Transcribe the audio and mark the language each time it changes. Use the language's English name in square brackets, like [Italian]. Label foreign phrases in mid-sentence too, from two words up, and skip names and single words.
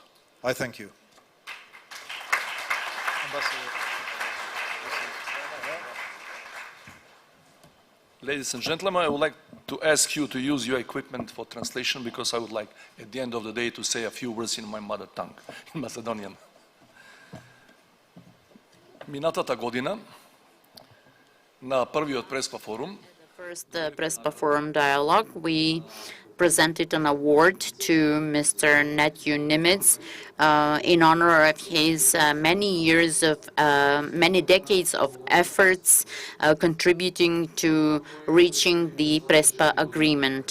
[English] I thank you. Ladies and gentlemen, I would like to ask you to use your equipment for translation, because I would like, at the end of the day, to say a few words in my mother tongue, in Macedonian. [Macedonian] Минатата година на првиот Преспа форум [English] First Prespa Forum Dialogue, we presented an award to Mr. Netu Nimitz in honor of his many decades of efforts contributing to reaching the Prespa Agreement.